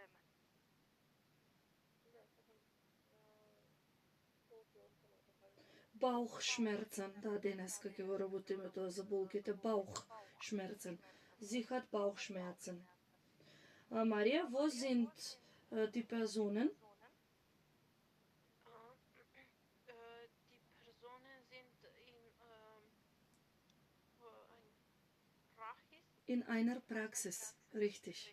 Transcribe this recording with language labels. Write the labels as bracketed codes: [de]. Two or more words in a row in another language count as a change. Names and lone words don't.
[de] Bauchschmerzen, da [mk] денеска ќе го работиме тоа за болките, [de] Bauchschmerzen. Sie hat Bauchschmerzen. Maria, wo sind die Personen? Die Personen sind In einer Praxis, richtig.